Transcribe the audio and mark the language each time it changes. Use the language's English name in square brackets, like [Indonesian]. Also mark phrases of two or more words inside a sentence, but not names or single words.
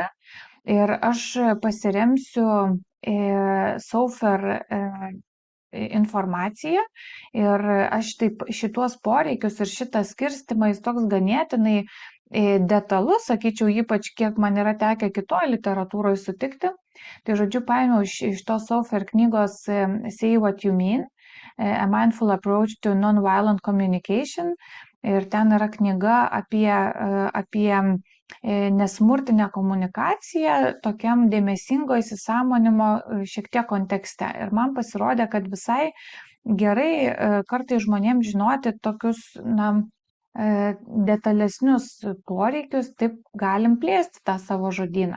[Lithuanian] Ir aš pasiremsiu Saufer informaciją ir aš šituos poreikius ir šitą skirstimą jis toks ganėtinai detalus, sakyčiau, ypač kiek man yra tekę kitoje literatūroje sutikti. Tai žodžiu, paėmiau iš tos Saufer knygos Say What You Mean, A Mindful Approach to Non-Violent Communication. Ir ten yra knyga apie nesmurtinę komunikaciją tokiam dėmesingo įsisąmonimo šiek tiek kontekste. Ir man pasirodė, kad visai gerai kartais žmonėms žinoti tokius, detalesnius poreikius, taip galim plėsti tą savo žodyną.